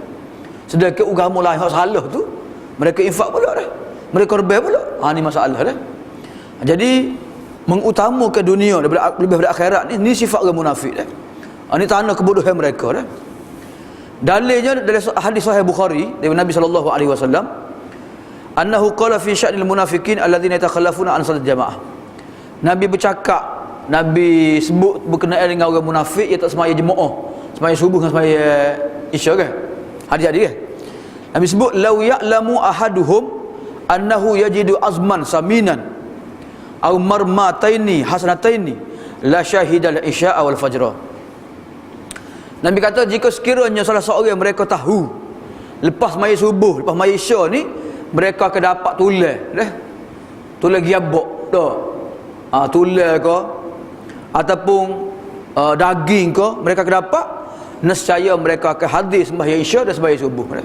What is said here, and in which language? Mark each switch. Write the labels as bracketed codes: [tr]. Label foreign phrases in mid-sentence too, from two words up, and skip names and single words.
[ms] Sedangkan agama lain hak salah tu, mereka infak pula dah. Mereka korban pula. Ni masalah dah. Jadi mengutamakan dunia daripada lebih daripada akhirat ni sifat orang munafik dah. Ini tanda kebodohan mereka dah. Dalilnya dari hadis sahih Bukhari dari Nabi [ar] صلى الله عليه وسلم, أنه قال في شأن المنافقين الذين يتخلفون عن صلاة الجماعة. [ms] Nabi bercakap, Nabi sebut berkenaan dengan orang munafik yang tak semaya jemaah, semaya subuh dengan semaya isya kan? Hadis-hadis kan? Nabi sebut [ar] لو يعلم أحدهم أنه يجد عظما سمينا أو مرماتين حسنتين لشهد العشاء والفجر. [ms] Nabi kata jika sekiranya salah seorang yang mereka tahu lepas maya subuh, lepas maya isya ni mereka akan dapat tulang dah. Tulang giabok dah. Tulang ke ataupun daging ke, mereka akan dapat, nescaya mereka akan hadir sembahyang Isya dan sembahyang subuh dah.